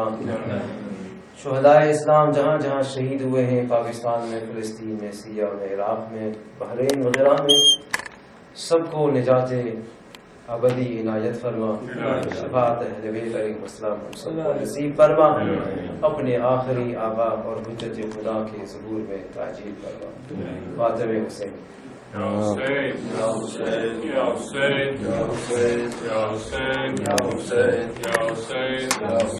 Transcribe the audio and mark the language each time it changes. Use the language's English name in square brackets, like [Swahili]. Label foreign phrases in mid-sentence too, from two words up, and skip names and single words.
[Urdu] شہدائے اسلام جہاں جہاں شہید ہوئے ہیں پاکستان میں، فلسطین میں، سیریا میں، عراق میں، بحرین وغیرہ میں، سب کو نجات ابدی عنایت فرما، شفاعت اہل بیت علیہم السلام سب کو نصیب فرما، اپنے آخری آبا اور حجت خدا کے ظہور میں تعجیل فرما۔ فاطر حسین [Arabic] يا حسين، يا حسين، يا حسين، يا حسين، يا حسين، يا حسين، يا حسين، يا حسين.